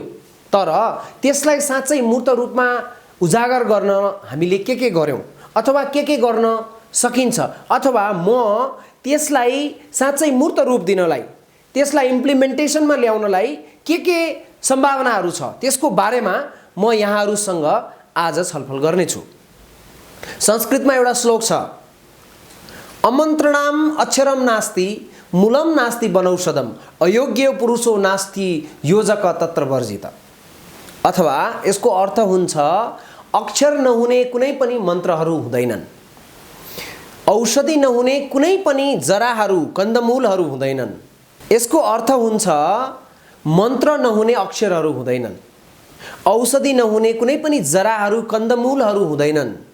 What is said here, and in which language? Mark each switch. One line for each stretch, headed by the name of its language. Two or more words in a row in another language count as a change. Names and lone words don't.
Nepali: तर त्यसलाई साँच्चै मूर्त रूपमा उजागर गर्न हामीले के गर्यौं अथवा के गर्न सकिन्छ, अथवा म त्यसलाई साँच्चै मूर्त रूप दिनलाई, त्यसलाई इम्प्लिमेन्टेसनमा ल्याउनलाई के सम्भावनाहरू छ त्यसको बारेमा म यहाँहरूसँग आज छलफल गर्नेछु। संस्कृतमा एउटा श्लोक छ,
Sanskrit: अमन्त्रणाम अक्षरम नास्ति मूलम नास्ति वनौषधम अयोग्य पुरुषो नास्ति योजक तत्र वर्जित।
Nepali: अथवा यसको अर्थ हुन्छ अक्षर नहुने कुनै पनि मन्त्रहरू हुँदैनन्, औषधि नहुने कुनै पनि जराहरू, कन्दमूलहरू हुँदैनन्। यसको अर्थ हुन्छ मन्त्र नहुने अक्षरहरू हुँदैनन्, औषधि नहुने कुनै पनि जराहरू, कन्दमूलहरू हुँदैनन्।